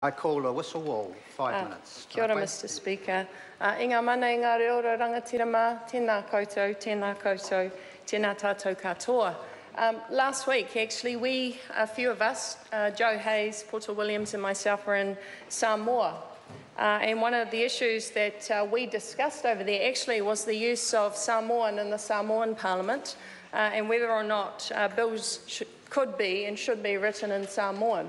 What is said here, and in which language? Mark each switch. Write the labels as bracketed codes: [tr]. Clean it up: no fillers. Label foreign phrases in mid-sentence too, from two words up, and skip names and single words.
[en] I call a whistle wall, 5 minutes. [mi] Kia ora, [en] Mr Speaker. [mi] Inga mana i ngā reo rangatirama, tēnā koutou, tēnā tātou katoa. [en] Last week, actually, a few of us, Joe Hayes, Porter Williams and myself, were in Samoa. And one of the issues that we discussed over there actually was the use of Samoan in the Samoan Parliament and whether or not bills could be and should be written in Samoan.